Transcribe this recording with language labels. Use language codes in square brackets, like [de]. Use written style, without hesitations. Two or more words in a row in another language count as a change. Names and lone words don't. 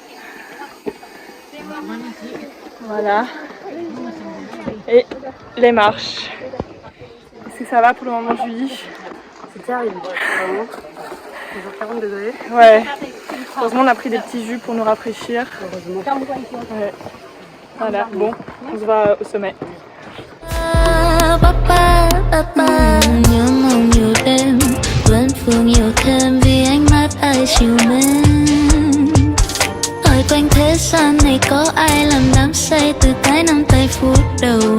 [fr] Voilà. Et les marches. Est-ce que ça va pour le moment, Julie? C'est terrible, vraiment. 40 degrés. Ouais. Heureusement on a pris des petits jus pour nous rafraîchir. Heureusement. Ouais. Voilà, bon, on se voit au sommet. [vi] Nhớ mong nhiều đêm vẫn phương nhiều thêm vì ánh mắt ai chiều mến. Hỏi quanh thế gian này có ai làm đắm say từ cái nắm tay phút đầu.